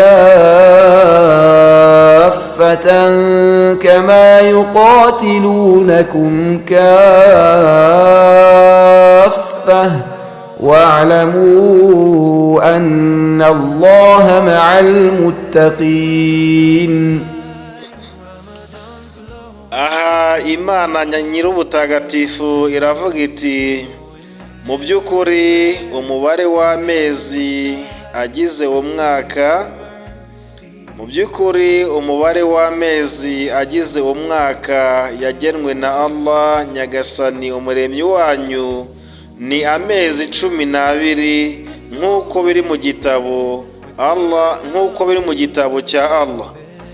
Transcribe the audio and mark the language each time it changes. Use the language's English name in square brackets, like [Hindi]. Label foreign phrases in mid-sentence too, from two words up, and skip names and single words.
[Arabic] كافة كما يقاتلونكم كافة واعلموا أن الله مع المتقين. [Kinyarwanda] Aha Imana nyir'ubutagatifu iravuga iti, mu by'ukuri umubare w'amezi agize umwaka, yagenwe na Allah Nyagasani umuremyi wanyu ni amezi 12 nk'uko biri mu gitabo cya Allah.